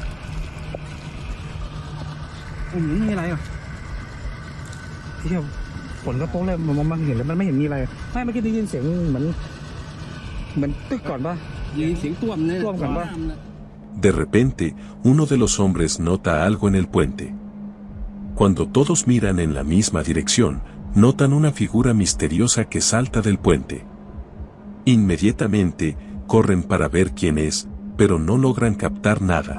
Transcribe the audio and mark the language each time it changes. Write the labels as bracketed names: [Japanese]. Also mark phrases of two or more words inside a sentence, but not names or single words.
[Thai] โอ้โหไม่มีอะไรอ่ะเที่ยวฝนก็โป๊ะเลยมันเห็นแล้วมันไม่เห็นมีอะไรไม่เมื่อกี้ได้ยินเสียงเหมือนตึกก่อนปะ [Spanish] De repente, uno de los hombres nota algo en el puente. Cuando todos miran en la misma dirección, notan una figura misteriosa que salta del puente. Inmediatamente, corren para ver quién es, pero no logran captar nada.